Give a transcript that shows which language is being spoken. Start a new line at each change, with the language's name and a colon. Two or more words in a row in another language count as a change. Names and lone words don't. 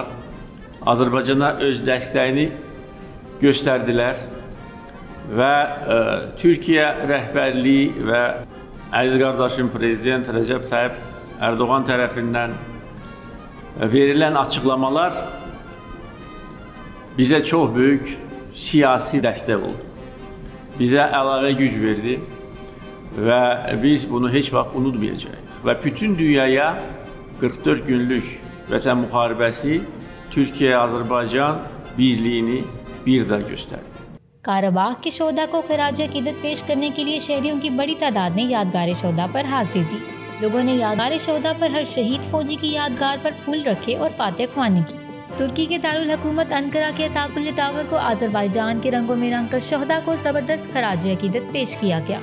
Azerbaijani: Azərbaycana öz dəstəyini göstərdilər və Türkiyə rəhbərliyi və əziz qardaşım Prezident Recep Tayyip Erdoğan tərəfindən verilən açıqlamalar bizə çox böyük siyasi dəstək oldu. Bizə əlavə güc verdi və biz bunu heç vaxt unutmayacağıq. Və bütün dünyaya 44 günlük vətən müharibəsi
Turkish: Türkiye-Azerbaycan birliğini bir daha gösterdi।
Urdu: کاراباخ کے شہدا کو خراج عقیدت پیش کرنے کے لیے شہریوں کی بڑی تعداد نے یادگار شہدا پر حاضری دی. لوگوں نے یادگار شہدا پر ہر شہید فوجی کی یادگار پر پھول رکھے اور فاتحہ خوانی کی. ترکی کے دارالحکومت انقرہ کے اتاکولہ ٹاور کو آذربائیجان کے رنگوں میں رنگ کر شہدا کو زبردست خراج عقیدت پیش کیا گیا.